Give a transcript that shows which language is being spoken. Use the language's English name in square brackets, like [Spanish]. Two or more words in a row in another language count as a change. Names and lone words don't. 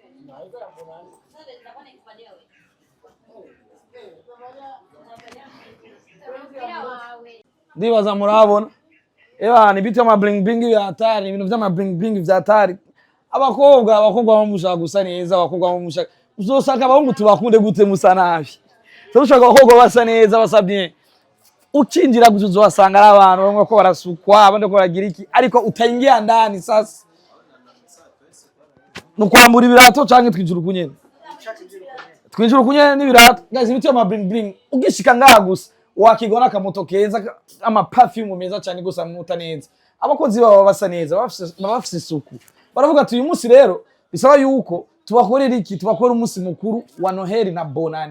[Rundi] Ndibaza murabona ni bitu ama bling vya hatari, ibintu vy'ama bling vya hatari. Abakobwa bamushaka gusa neza, abakobwa bamushaka uzosaka abahungu tubakunde gute musa nabi. Turushaka abakobwa basa neza basa bien. Ukinjira gutuzo wasanga ari abantu bamwe ko barasukwa abandi ko baragira iki ariko [Swahili] utaingia ndani sasa. [Rundi] Nukwambura ibirato canke twinjira kunyene n'ibirato. Guys, ibiti ama bling ugishika ngaha gusa wakigona akamoto keza ama perfume meza cyane gusa muta neza. Abakozi baba basa neza bafise isuku. Baravuga ati uyu munsi rero bisaba yuko tubakorera iki, tubakora umunsi mukuru wa Noheli na Bonane.